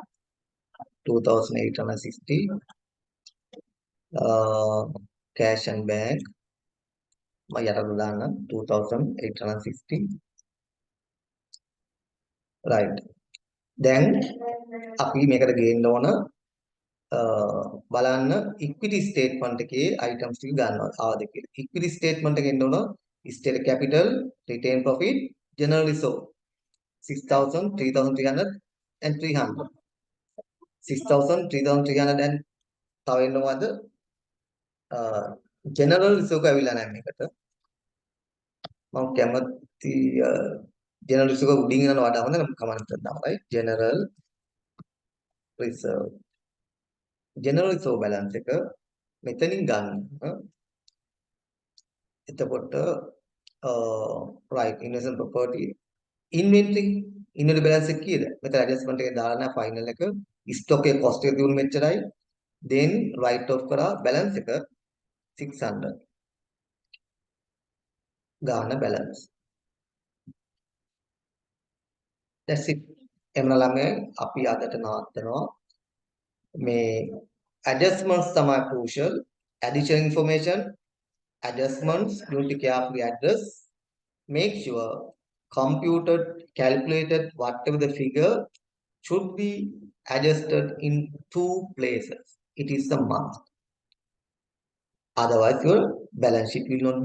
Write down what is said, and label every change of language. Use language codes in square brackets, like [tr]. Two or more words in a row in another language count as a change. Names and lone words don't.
[en] cash and bank [si] මම යටට දාන්න 2860 right දැන් අපි මේකට ගේන්න ඕන බලන්න [en] equity statement [si] එකේ items ටික ගන්නවා ආවද කියලා [en] equity statement [si] එකෙන් එන්න ඕන [en] state capital retained profit general reserve 6000 3300 and 300 6000 3300 and [si] තව එන්නවද [en] general reserve [si] ඇවිල්ලා නැහැ මේකට මම කැමති [en] general reserve [si] උඩින් යන වඩා හොඳ නම් කමෙන්ට් එකක් දාන්න right [en] general reserve balance [si] එක මෙතනින් ගන්න එතකොට [en] right investment property inventory balance [si] එක කීයද මෙතන adjustment එක දාලා නැහැ final එක stock එක cost එක තියුණු මෙච්චරයි then [en] write off [si] කරා balance එක 600 [en] ගාන balance that's it [si] එමන ළමයි අපි අදට නවත්තනවා මේ [en] adjustments තමයි crucial additional information adjustments you need to carefully address make sure computed calculated whatever the figure should be adjusted in two places it is a must otherwise your balance sheet will not